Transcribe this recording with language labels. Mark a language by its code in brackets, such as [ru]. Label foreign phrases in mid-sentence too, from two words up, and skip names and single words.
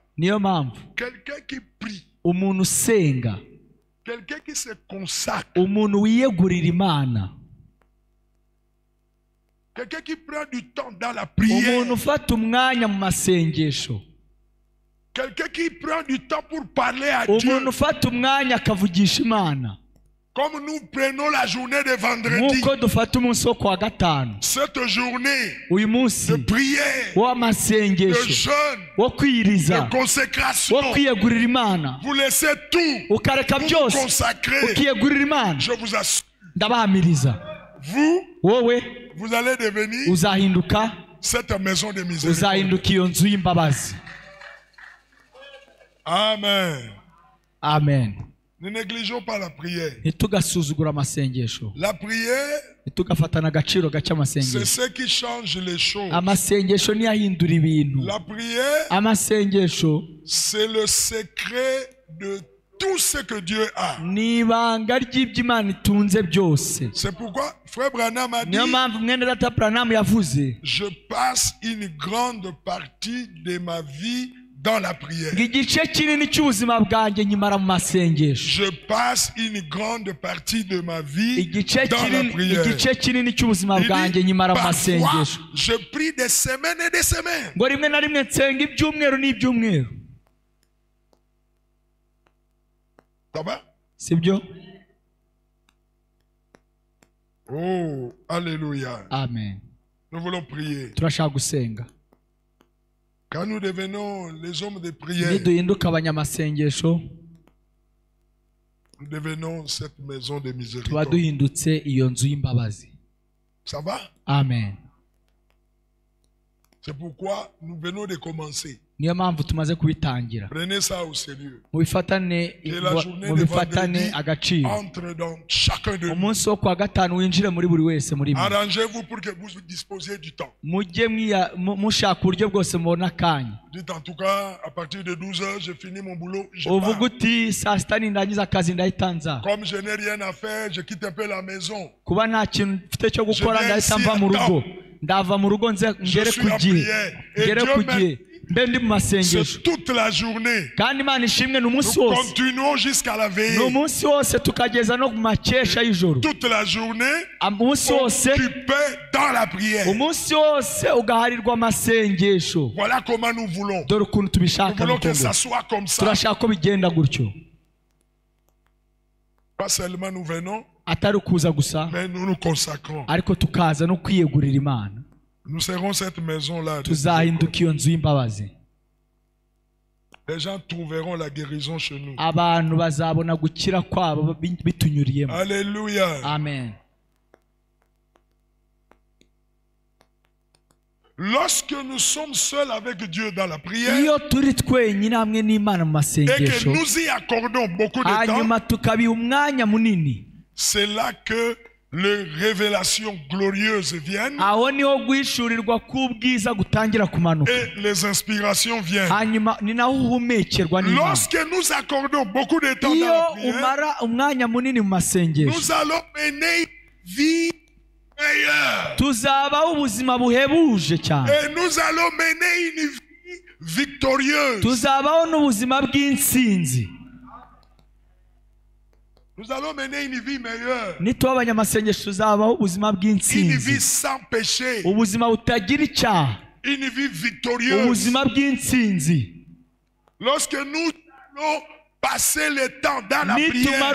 [rw] niyo mpamvu [fr] quelqu'un qui prie, [rw] umuntu usenga, [fr] quelqu'un qui se consacre, [rw] umuntu wiyegurira Imana, [fr] quelqu'un qui prend du temps dans la prière, [rw] umuntu ufata umwanya mu masengesho, [fr] quelqu'un qui prend du temps pour parler à Dieu, [rw] umuntu ufata umwanya akavugisha Imana, [fr] comme nous prenons la journée de vendredi, [rw] nk'uko dufata umunsi wo kuwa gatanu. [fr] cette journée [rw] uyu munsi [fr] de prière, de [rw] w'amasengesho, [fr] jeûne, [rw] wo kwiriza, [fr] de consécration, [rw] wo kwiyegurira Imana, [fr] vous laissez tout [rw] ukareka [fr] pour vous [rw] byose [fr] consacrer. [rw] ukiyegurira Imana. [fr] Je vous assure, [rw] ndabahamiriza [fr] vous, [rw] wowe [fr] vous allez devenir [rw] uzahinduka [fr] cette maison de miséricorde. [rw] uzahinduka iyo nzu y'imbabazi. [fr] Amen. [rw] amen. [fr] Ne négligeons pas la prière. [rw] ntitugasuzugura amasengesho, [fr] La prière, [rw] ntitugafatana agaciro gake [fr] c'est [rw] amasengesho. [fr] ce qui change les choses. [rw] amasengesho niyo ahindura ibintu. [fr] La prière, [rw] amasengesho [fr] c'est le secret de tout ce que Dieu a. [rw] ni ibanga ry'ibyo Imana itunze byose. [fr] C'est pourquoi Frère Branham a dit, [rw] Niyo mpamvu mwene data Branham yavuze, [fr] je passe une grande partie de ma vie dans la prière. [rw] ngo igice kinini cy'ubuzima bwanjye nyimara mu masengesho. [fr] Je passe une grande partie de ma vie [rw] Igice [fr] dans la [rw] kinini [fr] prière. [rw] cy'ubuzima [fr] Il [rw] bwanjye [fr] dit, [rw] nyimara mu [fr] parfois, [rw] masengesho. [fr] je prie des semaines et des semaines. [rw] Ngo rimwe na rimwe nsenga ibyumweru n'ibyumweru. [fr] Ça va? [rw] Sibyo? [fr] Oh, alléluia. Amen. Nous voulons prier. [rw] Turashaka gusenga. [fr] Quand nous devenons les hommes de prière, [rw] Niduhinduka abanyamasengesho, [fr] nous devenons cette maison de [rw] tuba [fr] miséricorde. [rw] duhindutse iyo nzu y'imbabazi. [fr] Ça va? Amen. C'est pourquoi nous venons de commencer. [rw] Niyo mpamvu tumaze kubitangira. [fr] Prenez ça au sérieux. [rw] Mubifatane agaciro. [fr] Entre dans chacun de nous. [rw] Umunsi wo kwa gatanu winjire muri buri wese muri mwe. [fr] Arrangez-vous pour que vous disposiez du temps. [rw] Mujye mushaka uburyo bwose mubona akanya. [fr] Dites en tout cas, à partir de 12 heures, j'ai fini mon boulot. Je [rw] Uvuga [fr] pars. [rw] uti saa sita nindangiza akazi ndahita nza. [fr] Comme je n'ai rien à faire, je quitte un peu la maison. [rw] Kuba nta kintu mfite cyo gukora ndahita mva mu rugo. Ndava mu rugo ngere ku gihe. Mbe ndi mu masengesho. [fr] C'est toute la journée. [rw] Kandi Imana ishimwe [fr] Nous [rw] n'umunsi wose. [fr] continuons jusqu'à la veillée. [rw] N'umunsi wose tukageza no ku makesha y'ijoro. [fr] Toute la journée, [rw] Umunsi wose [fr] occupé dans la prière. [rw] umunsi wose ugaharirwa amasengesho. [fr] Voilà comment nous voulons. [rw] Dore ukuntu [fr] Nous [rw] tubishaka [fr] voulons que ça [rw] n'ukuntu. [fr] soit comme ça. [rw] Turashaka ko bigenda gutyo. [fr] Pas seulement nous venons, [rw] Atari ukuza gusa, [fr] mais nous nous consacrons. [rw] ariko tukaza no kwiyegurira Imana. [fr] Nous serons cette maison-là. [rw] Tuzahinduka iyo nzu y'imbabazi. [fr] Les gens trouveront la guérison chez nous. [rw] Abantu bazabona gukira kwabo bitunyuriyemo. [fr] Alléluia. Amen. Lorsque nous sommes seuls avec Dieu dans la prière [rw] Iyo turi twenyine hamwe n'Imana mu [fr] et que [rw] masengesho, [fr] nous y accordons beaucoup de temps, [rw] hanyuma tukabiha umwanya munini, [fr] c'est là que les révélations glorieuses viennent [rw] aho niho guhishurirwa k'ubwiza gutangira kumanuka. [fr] et les inspirations viennent. [rw] Hanyuma ni naho uhumekerwa n'Imana. [fr] Lorsque nous accordons beaucoup de temps dans [rw] Iyo [fr] la prière, [rw] umara umwanya munini mu masengesho, [fr] nous allons mener une vie meilleure. [rw] tuzabaho ubuzima buhebuje cyane. [fr] Et nous allons mener une vie victorieuse. [rw] Tuzabaho n'ubuzima bw'intsinzi. [fr] Nous allons mener une vie meilleure. [rw] Nituba abanyamasengesho tuzabaho ubuzima [fr] Une vie [rw] bw'intsinzi. [fr] sans péché. [rw] Ubuzima butagira icyaha. [fr] Une vie victorieuse. [rw] Ubuzima bw'intsinzi. [fr] Lorsque nous allons passer le temps dans la [rw] Nitumara